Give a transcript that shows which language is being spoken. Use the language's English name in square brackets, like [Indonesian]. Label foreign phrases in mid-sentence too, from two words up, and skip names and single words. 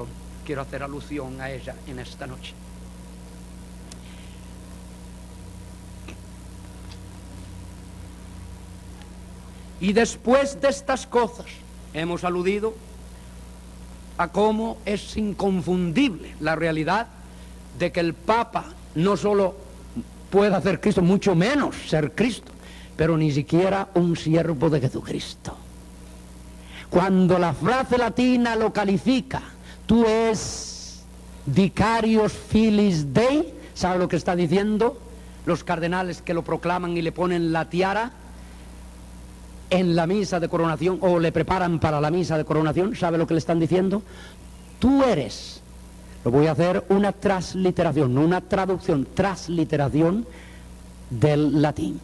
[Spanish] Quiero hacer alusión a ella en esta noche. Y después de estas cosas, hemos aludido a cómo es inconfundible la realidad de que el Papa no solo puede hacer Cristo, mucho menos ser Cristo, pero ni siquiera un siervo de Jesucristo. Cuando la frase latina lo califica, tú es [Latin] vicarius filis Dei, [Spanish] ¿sabe lo que está diciendo? Los cardenales que lo proclaman y le ponen la tiara en la misa de coronación, o le preparan para la misa de coronación, ¿sabe lo que le están diciendo? Tú eres, lo voy a hacer una transliteración, no una traducción, transliteración del latín.